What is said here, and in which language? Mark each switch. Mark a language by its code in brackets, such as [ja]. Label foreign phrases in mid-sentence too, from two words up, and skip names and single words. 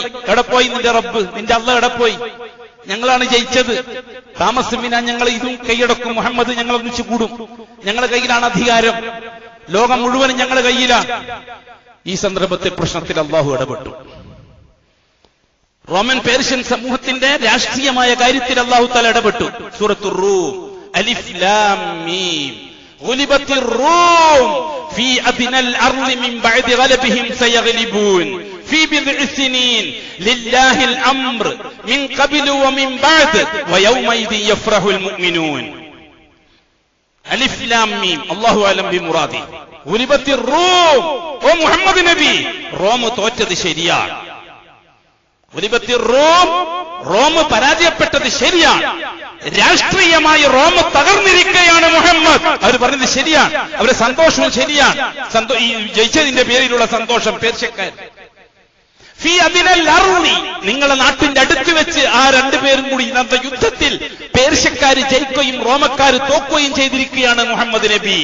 [ml] എവിടെ പോയി നിന്റെ റബ്ബ്, നിന്റെ അല്ലാഹ് എവിടെ പോയി? ഞങ്ങളാണ് ജയിച്ചത്, താമസമിനാ ഞങ്ങൾ ഇതും കൈയടക്കും, മുഹമ്മദ് ഞങ്ങൾ ഒന്നിച്ചു കൂടും, ഞങ്ങളുടെ കയ്യിലാണ് അധികാരം, ലോകം മുഴുവനും ഞങ്ങളുടെ കയ്യിലാണ്. ഈ സന്ദർഭത്തിൽ പ്രശ്നത്തിൽ അല്ലാഹു ഇടപെട്ടു. റോമൻ പേർഷ്യൻ സമൂഹത്തിന്റെ രാഷ്ട്രീയമായ കാര്യത്തിൽ [ar] الله تعالى [ml] ഇടപെട്ടു. [ar] سورة الروم ألف لام ميم غلبت الروم في أدنى الأرض من بعد غلبهم سيغلبون في بضع سنين لله الأمر من قبل ومن بعد ويومئذ يفرح المؤمنون. ألف لام ميم الله أعلم بمراده. غلبت الروم [ml] ഓ മുഹമ്മദ് നബി, റോം തോറ്റത് ശരിയാണ്. [ar] غلبت الروم, [ml] റോം പരാജയപ്പെട്ടത് ശരിയാണ്. രാഷ്ട്രീയമായി റോം തകർന്നിരിക്കുകയാണ് മുഹമ്മദ്. അവർ പറഞ്ഞത് ശരിയാണ്, അവരുടെ സന്തോഷവും ശരിയാണ്. ഈ ജയിച്ചതിന്റെ പേരിലുള്ള സന്തോഷം പേർഷ്യക്കാർ. [ar] في أدنى الأرض, [ml] നിങ്ങളുടെ നാട്ടിന്റെ അടുത്ത് വെച്ച് ആ രണ്ടുപേരും കൂടി നടന്ന യുദ്ധത്തിൽ പേർഷ്യക്കാര് ജയിക്കുകയും റോമക്കാര് തോക്കുകയും ചെയ്തിരിക്കുകയാണ് മുഹമ്മദ് നബി.